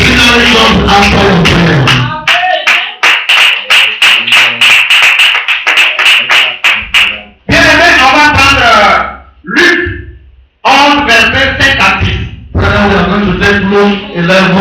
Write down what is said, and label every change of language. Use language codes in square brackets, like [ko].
[en] Finally, God answer your prayer. [fr] Bien aimé, on va prendre Luc 11, verset 5 à 6. [en] Brother, we are going to take Luke 11,